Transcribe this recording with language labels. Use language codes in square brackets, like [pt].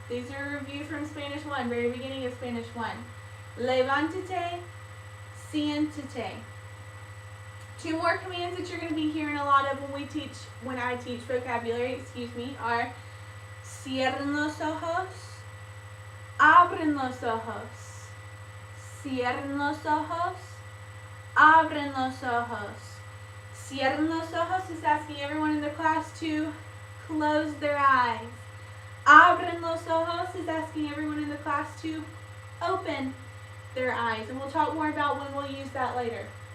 [en] These are a review from Spanish 1, very beginning of Spanish 1. [es] Levántate, siéntate. [en] Two more commands that you're going to be hearing a lot of when I teach vocabulary, are [es] cierren los ojos, abren los ojos. Cierren los ojos, abren los ojos. Cierren los ojos [en] is asking everyone in the class to close their eyes. [es] Abren los ojos [en] is asking everyone in the class to open their eyes. And we'll talk more about when we'll use that later.